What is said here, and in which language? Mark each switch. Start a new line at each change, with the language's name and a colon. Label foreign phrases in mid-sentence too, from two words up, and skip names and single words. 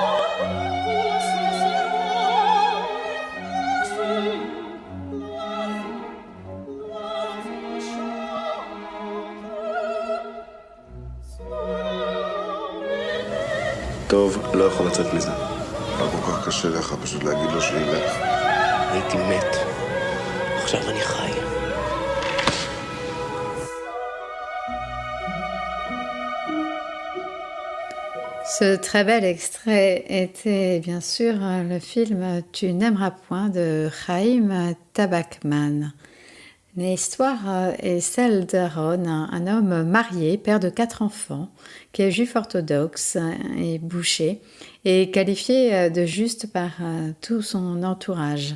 Hebrew: טוב, לא יכול לצאת מזה. לא כל כך קשה לך פשוט להגיד לו שילך. הייתי מת. עכשיו אני חי.
French: Ce très bel extrait était bien sûr le film Tu n'aimeras point de Chaim Tabakman. L'histoire est celle d'Aaron, un homme marié, père de 4 enfants, qui est juif orthodoxe et boucher, et qualifié de juste par tout son entourage.